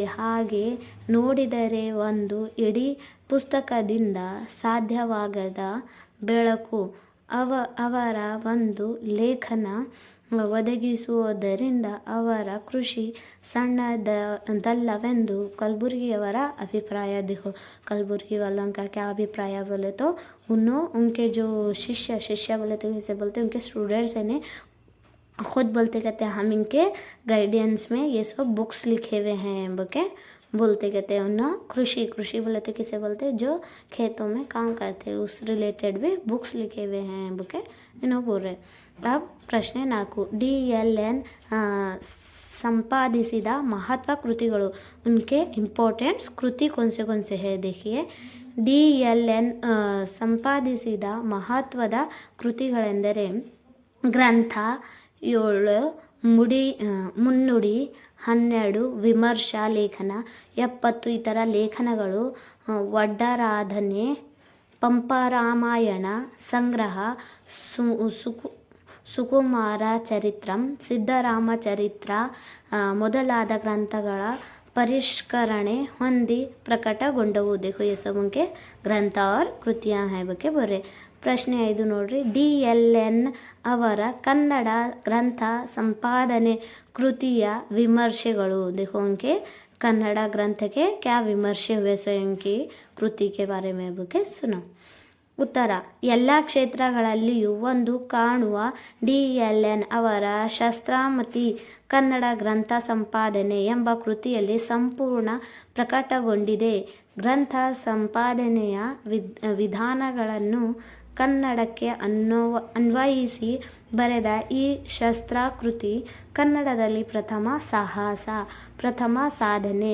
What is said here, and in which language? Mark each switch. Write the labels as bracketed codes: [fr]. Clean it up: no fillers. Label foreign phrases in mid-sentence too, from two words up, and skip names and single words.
[kn] ಹಾಗೆ ನೋಡಿದರೆ ಒಂದು ಇಡೀ ಪುಸ್ತಕದಿಂದ ಸಾಧ್ಯವಾಗದ ಬೆಳಕು ಅವರ ಒಂದು ಲೇಖನ ಒದಗಿಸುವುದರಿಂದ ಅವರ ಕೃಷಿ ಸಣ್ಣದಲ್ಲವೆಂದು ಕಲಬುರ್ಗಿಯವರ ಅಭಿಪ್ರಾಯ. [hi] देखो कलबुर्गी वालों का क्या अभिप्राय बोले तो उनके जो शिष्य बोले तो कैसे बोलते उनके स्टूडेंट्स हैं खुद बोलते कहते हैं हम इनके गाइडेंस में ये सब बुक्स लिखे हुए हैं बोके बोलते कहते हैं. उन्हें कृषि बोले तो किसे बोलते हैं जो खेतों में काम करते हैं उस रिलेटेड भी बुक्स लिखे हुए हैं बोके इन्हों बोल रहे. अब प्रश्न [kn] 4. DLN ಸಂಪಾದಿಸಿದ ಮಹತ್ವ ಕೃತಿಗಳು. [hi] उनके इंपॉर्टेंट्स कृति कौन से है देखिए. [kn] DLN ಸಂಪಾದಿಸಿದ ಮಹತ್ವದ ಕೃತಿಗಳೆಂದರೆ ಗ್ರಂಥ 7, ಮುನ್ನುಡಿ 12, ವಿಮರ್ಶಾ ಲೇಖನ 70 ಇತರ ಲೇಖನಗಳು, ವಡ್ಡರಾಧನೆ, ಪಂಪರಾಮಾಯಣ ಸಂಗ್ರಹ, ಸುಕುಮಾರ ಚರಿತ್ರಂ, ಸಿದ್ಧರಾಮ ಚರಿತ್ರ ಮೊದಲಾದ ಗ್ರಂಥಗಳ ಪರಿಷ್ಕರಣೆ ಹೊಂದಿ ಪ್ರಕಟಗೊಂಡವು. [hi] देखो ये सब उनके ग्रंथ और कृतियाँ हैं बोके बोल रहे. [kn] ಪ್ರಶ್ನೆ 5 ನೋಡ್ರಿ. DLN ಅವರ ಕನ್ನಡ ಗ್ರಂಥ ಸಂಪಾದನೆ ಕೃತಿಯ ವಿಮರ್ಶೆಗಳು. [hi] देखो उनके कन्नड़ ग्रंथ के क्या विमर्शे हुए स्वयं की कृति के बारे में बोके सुनो. [kn] ಉತ್ತರ. ಎಲ್ಲ ಕ್ಷೇತ್ರಗಳಲ್ಲಿಯೂ ಒಂದು ಕಾಣುವ DLN ಅವರ ಶಸ್ತ್ರಾಮತಿ ಕನ್ನಡ ಗ್ರಂಥ ಸಂಪಾದನೆ ಎಂಬ ಕೃತಿಯಲ್ಲಿ ಸಂಪೂರ್ಣ ಪ್ರಕಟಗೊಂಡಿದೆ. ಗ್ರಂಥ ಸಂಪಾದನೆಯ ವಿಧಾನಗಳನ್ನು ಕನ್ನಡಕ್ಕೆ ಅನ್ವಯಿಸಿ ಬರೆದ ಈ ಶಸ್ತ್ರಾಕೃತಿ ಕನ್ನಡದಲ್ಲಿ ಪ್ರಥಮ ಸಾಧನೆ.